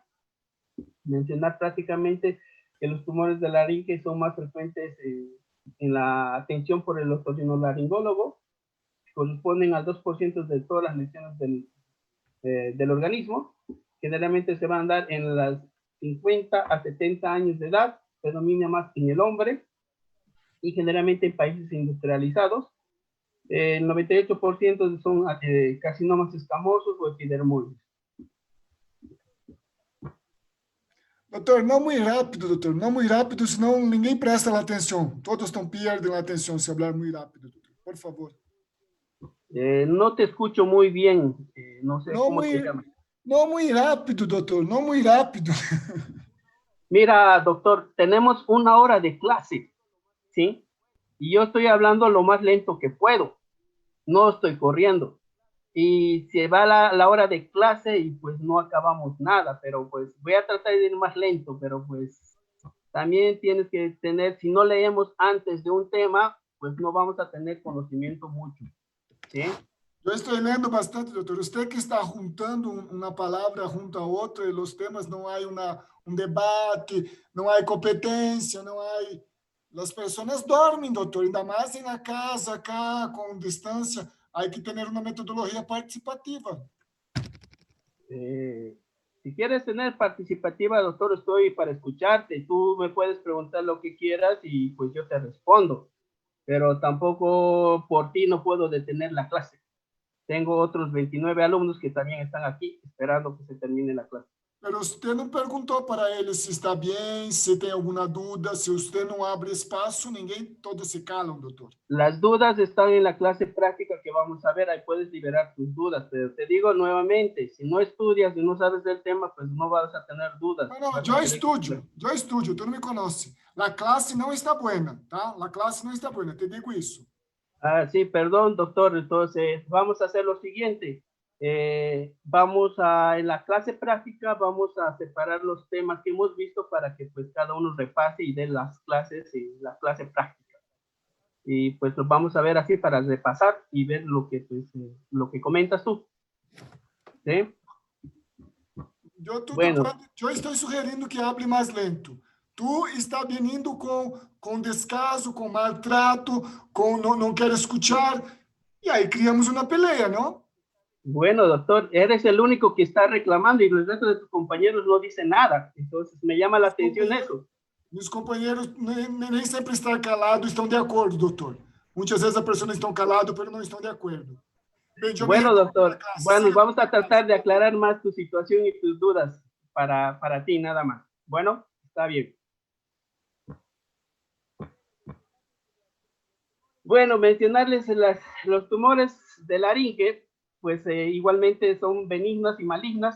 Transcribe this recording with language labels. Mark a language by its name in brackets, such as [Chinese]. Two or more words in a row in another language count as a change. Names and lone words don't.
[Spanish] Mencionar prácticamente que los tumores de laringe son más frecuentes en la atención por el otorrinolaringólogo, corresponden al 2% de todas las lesiones del organismo. Generalmente se van a dar en las 50 a 70 años de edad, predomina más en el hombre y generalmente en países industrializados. El 98% son carcinomas escamosos o epidermoides. [Portuguese] Doutor, não muito rápido, doutor. Não muito rápido, senão ninguém presta atenção. Todos estão perdendo a atenção se falar muito rápido, doutor. Por favor. [Spanish] No te escucho muy bien. No sé [Portuguese] não [Spanish] cómo [Portuguese] muito, [Spanish] te llamas. [Portuguese] Não muito rápido, doutor. Não muito rápido. [Spanish] Mira, doctor, tenemos una hora de clase, ¿sí? Y yo estoy hablando lo más lento que puedo. No estoy corriendo. Y se va la hora de clase y pues no acabamos nada, pero pues voy a tratar de ir más lento, pero pues también tienes que tener, si no leemos antes de un tema, pues no vamos a tener conocimiento mucho, ¿sí? [Portuguese] Eu estou lendo bastante, doutor. Usted que está juntando uma palavra junto a outra, e os temas não há debate, não há competência, não há... As pessoas dormem, doutor, ainda mais na casa, acá, com distância. Há que ter uma metodologia participativa. [Spanish] Si quieres tener participativa, doctor, estoy para escucharte. Tú me puedes preguntar lo que quieras y pues yo te respondo. Pero tampoco por ti no puedo detener la clase. Tengo otros 29 alumnos que también están aquí esperando que se termine la clase. Pero usted não perguntou para eles se está bem, se tem alguma dúvida. Se você não abre espaço, ninguém, todos se calam, doutor. Las dudas están en la clase práctica que vamos a ver, ahí puedes liberar tus dudas, pero te digo nuevamente, si no estudias y no sabes del tema, pues no vas a tener dudas. [Portuguese] Não, eu estudio, tu não me conhece. A classe não está buena, tá? A classe não está buena, te digo isso. [Spanish] Ah, sí, perdón, doctor, entonces vamos a hacer lo siguiente. En la clase práctica vamos a separar los temas que hemos visto para que pues cada uno repase y dé las clases en la clase práctica. Y pues los vamos a ver así para repasar y ver lo que, pues, lo que comentas tú. ¿Sí? Bueno, [Portuguese] Eu estou sugerindo que hable mais lento. Tu está vindo com descaso, com maltrato, com não quer escuchar, e aí criamos uma peleia, não? [Spanish] bueno, doctor, eres el único que está reclamando y el resto de tus compañeros no dicen nada. Entonces me llama la atención eso. [Portuguese] Meus companheiros nem sempre estão calados, estão de acordo, doutor. Muitas vezes as pessoas estão caladas, mas não estão de acordo. Bem, [Spanish] bueno, doctor, bueno, vamos a tratar de aclarar más tu situación y tus dudas para ti, nada más. Bueno, está bien. Bueno, mencionarles los tumores de laringe, pues igualmente son benignas y malignas.